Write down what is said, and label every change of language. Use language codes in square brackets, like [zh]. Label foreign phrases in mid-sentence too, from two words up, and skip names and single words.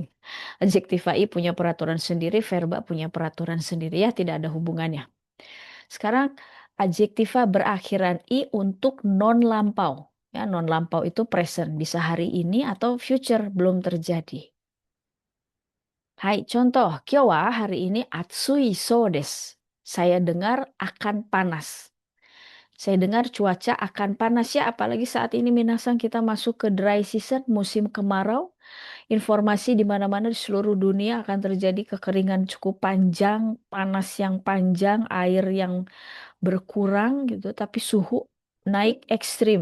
[id] Adjektiva i punya peraturan sendiri, verba punya peraturan sendiri. Ya, tidak ada hubungannya. Sekarang adjektiva berakhiran i untuk non lampau. Ya, non lampau itu present, bisa hari ini atau future belum terjadi. Hai, contoh, [ja] 今日は [id] hari ini [ja] 暑いそうです. [id] Saya dengar akan panas. Saya dengar cuaca akan panas ya, apalagi saat ini minasang kita masuk ke [en] dry season, [id] musim kemarau. Informasi di mana-mana di seluruh dunia akan terjadi kekeringan cukup panjang, panas yang panjang, air yang berkurang gitu, tapi suhu naik ekstrim.